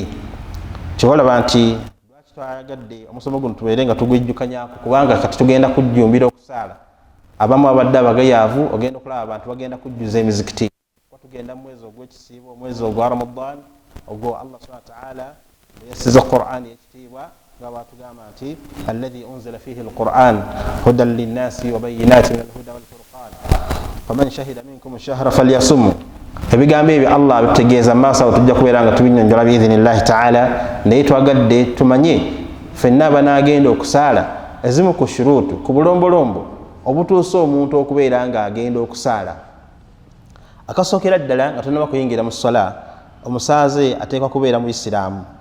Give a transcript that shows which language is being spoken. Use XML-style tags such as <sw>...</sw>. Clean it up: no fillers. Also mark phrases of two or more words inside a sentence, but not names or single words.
<lg>Kyolaba nti lwaki twayagadde omusomo guno tubeere nga tugwijjukanyako, kubanga kati tugenda kujjumbira okusaala. Abamu abadde abagayaavu ogenda okulaba abantu bagenda kujjuza emizikiti. Tugenda mu mwezi ogw'ekisiibo, omwezi ogwa Ramadan, ogwo Allah</lg> <ar>سبحانه وتعالى</ar> <lg>yassiza Qur'an ekitiibwa nga batugamba nti</lg> <ar>الذي أنزل فيه القرآن هدى للناس وبينات من الهدى والفرقان فمن شهد منكم الشهر فليصمه.</ar> <lg>Ebigambo ebyo Allah abitegeeza maaso awo tujja kubeera nga tubinnyonnyola</lg> <ar>بإذن الله تعالى,</ar> <lg>naye twagadde tumanye ffenna abanaagenda okusaala ezimu ku shuruutu, ku bulombolombo obutuusa omuntu okubeera nga agenda okusaala. Akasookera ddala nga tonnaba kuyingira mu swala, omusaaze ateekwa kubeera mu Isiraamu.</lg>